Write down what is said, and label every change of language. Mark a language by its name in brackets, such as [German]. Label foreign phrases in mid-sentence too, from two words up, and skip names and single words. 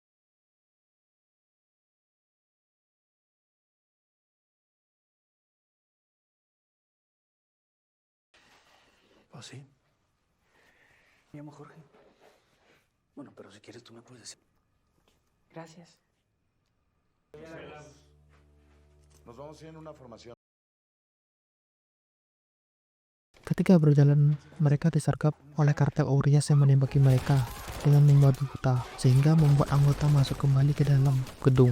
[Spanish] ¿Oh, sí? Me llamo Jorge. Bueno, pero si quieres tú me puedes decir. Gracias. Nos vamos a ir en una formación. [Indonesian] Ketika berjalan, mereka disergap oleh kartel Urias yang menembaki mereka dengan membabi buta, sehingga membuat anggota masuk kembali ke dalam gedung.